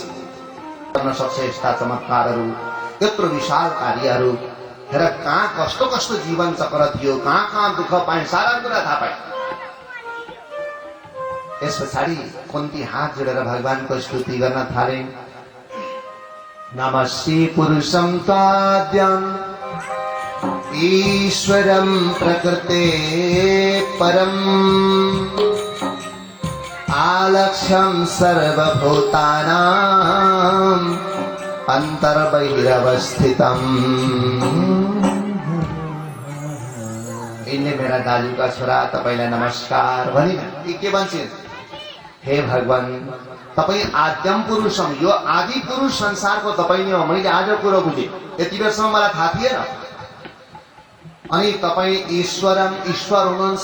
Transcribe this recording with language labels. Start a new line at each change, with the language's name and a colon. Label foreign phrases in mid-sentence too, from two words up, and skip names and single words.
Nepali: गर्न सक्छ यस्ता चमत्कारहरू, यत्रो विशाल कार्यहरू। हेर कहाँ कस्तो कस्तो जीवन चक्र थियो, कहाँ दुःख पाए, सारा कुरा थाहा पाए। यस पछाडि कुन्ती हात जोडेर भगवानको स्तुति गर्न थाले।
Sanskrit: नमस्ते पुरुषं त्वाद्यं ईश्वरं प्रकृते परम् आलक्ष्यं सर्वभूतानां अन्तर्बहिरवस्थितम्।
Nepali: इनले मेरा दाजुका छोरा तपाईलाई नमस्कार भनिन्। के भन्छन्? हे भगवान, तपाई
Sanskrit: आद्यम पुरुषम,
Nepali: यो आदि पुरुष संसारको तपाई नै हो। मैले आज कुरो बुझेँ, यति बेरसम्म मलाई थाहा थिएन। अनि तपाई ईश्वरम, ईश्वर हुनुहुन्छ।